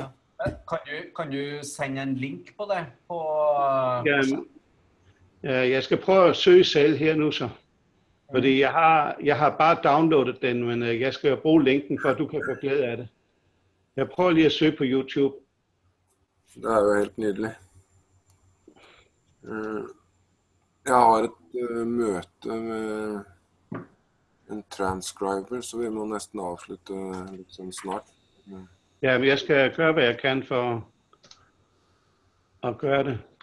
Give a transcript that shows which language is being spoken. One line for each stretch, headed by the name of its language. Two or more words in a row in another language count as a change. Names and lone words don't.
Norwegian: Kan du sende en link på det?
Danish: Jeg skal prøve at søge selv her nu så. Fordi jeg har bare downloadet den, men jeg skal bruge linken, for at du kan få glæde af det. Jeg prøver lige at søge på YouTube.
Norwegian: Det jo helt nydelig. Jeg har et møte med en transcriber, så vi må nesten avslutte litt sånn snart.
Danish: Ja, men jeg skal gøre, hvad jeg kan for at gøre det.